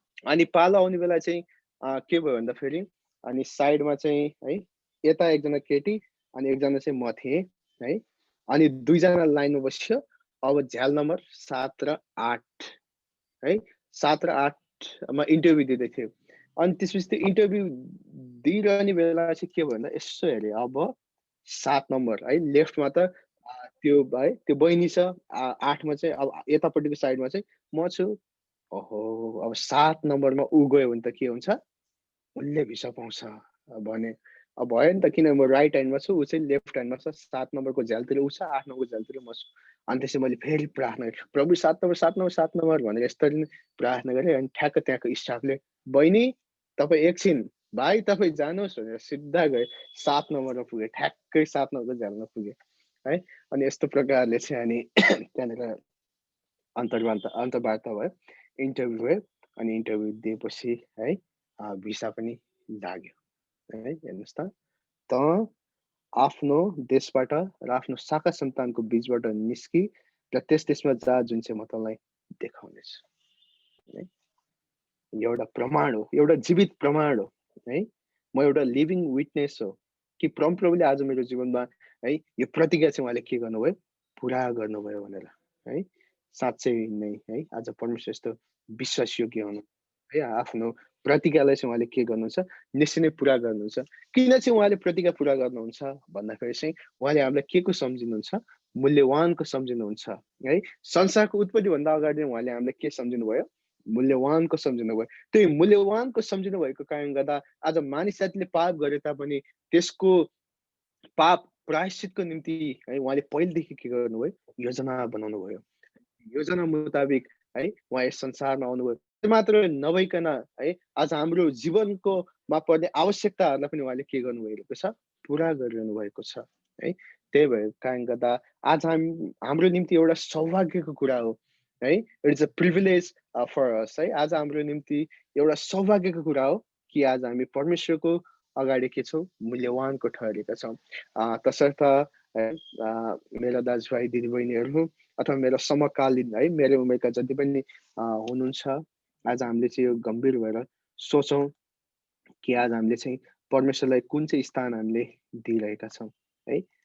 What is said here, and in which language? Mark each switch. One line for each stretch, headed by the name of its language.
Nepali: अनि पालो आउने बेला चाहिँ के भयो भन्दाखेरि अनि साइडमा चाहिँ है यता एकजना केटी अनि एकजना चाहिँ म थिएँ है। अनि 2जना लाइनमा बस्यो। अब झ्याल नम्बर 7 र 8 है, 7 र 8मा इन्टरभ्यू दिँदै थियो। अनि त्यसपछि त्यो इन्टरभ्यू दिइरहने बेला चाहिँ के भयो भन्दा यसो हेरेँ, अब 7 नम्बर है लेफ्टमा त त्यो है त्यो बहिनी छ, 8मा चाहिँ अब यतापट्टिको साइडमा चाहिँ म छु। ओहो, अब 7 नम्बरमा ऊ गयो भने त के हुन्छ, उसले भिसा पाउँछ भने अब भयो नि त, किन म राइट ह्यान्डमा छु, ऊ चाहिँ लेफ्ट ह्यान्डमा छ। 7 नम्बरको झ्यालतिर ऊ छ, 8 नम्बरको झ्यालतिर म छु। अनि त्यसै मैले फेरि प्रार्थना गरेँ, प्रभु 7 नम्बर 7 नम्बर 7 नम्बर भनेर यसरी नै प्रार्थना गरेँ। अनि ठ्याक्क त्यहाँको स्टाफले बहिनी तपाईँ एकछिन भाइ तपाईँ जानुहोस् भनेर सिधा गए 7 नम्बरमा पुगेँ, ठ्याक्कै 7 नम्बरको झ्यालमा पुगेँ है। अनि यस्तो प्रकारले चाहिँ अनि त्यहाँनिर अन्तर्वार्ता भयो, इन्टरभ्यू भयो। अनि इन्टरभ्यू दिएपछि है भिसा पनि लाग्यो है। हेर्नुहोस् त आफ्नो देशबाट र आफ्नो शाखा सन्तानको बीचबाट निस्की र त्यस देशमा जा जुन चाहिँ म तँलाई देखाउनेछु है। एउटा प्रमाण हो, एउटा जीवित प्रमाण हो है। म एउटा लिभिङ विटनेस हो कि परमप्रभुले आज मेरो जीवनमा है यो प्रतिज्ञा चाहिँ उहाँले के गर्नुभयो, पुरा गर्नुभयो भनेर है। साँच्चै नै है आज परमेश्वर यस्तो विश्वासयोग्य हुनु है। आफ्नो प्रतिज्ञालाई चाहिँ उहाँले के गर्नुहुन्छ, निश्चय नै पुरा गर्नुहुन्छ। किन चाहिँ उहाँले प्रतिज्ञा पुरा गर्नुहुन्छ भन्दाखेरि चाहिँ उहाँले हामीलाई के को सम्झिनुहुन्छ, मूल्यवानको सम्झिनुहुन्छ है। संसारको उत्पत्तिभन्दा अगाडि उहाँले हामीलाई के सम्झिनु भयो, मूल्यवानको सम्झिनु भयो। त्यही मूल्यवानको सम्झिनु भएको कारणले गर्दा आज मानिस जातिले पाप गरे तापनि त्यसको पाप प्रायश्चितको निम्ति है उहाँले पहिलेदेखि के गर्नुभयो, योजना बनाउनु भयो। योजना मुताबिक है उहाँ यस संसारमा आउनुभयो। त्यो मात्र नभइकन है आज हाम्रो जीवनको मा पर्ने आवश्यकताहरूलाई पनि उहाँले के गर्नु भइरहेको छ, पुरा गरिरहनु भएको छ है। त्यही भएको कारणले गर्दा आज हाम्रो निम्ति एउटा सौभाग्यको कुरा हो है।
English: It's a privilege for us है।
Nepali: आज हाम्रो निम्ति एउटा सौभाग्यको कुरा हो कि आज हामी परमेश्वरको अगाडि के छौँ, मूल्यवानको ठहरेका छौँ। तसर्थ मेरा दाजुभाइ दिदीबहिनीहरू अथवा मेरो समकालीन है मेरो उमेरका जति पनि हुनुहुन्छ, आज हामीले चाहिँ यो गम्भीर भएर सोचौँ कि आज हामीले चाहिँ परमेश्वरलाई कुन चाहिँ स्थान हामीले दिइरहेका छौँ है।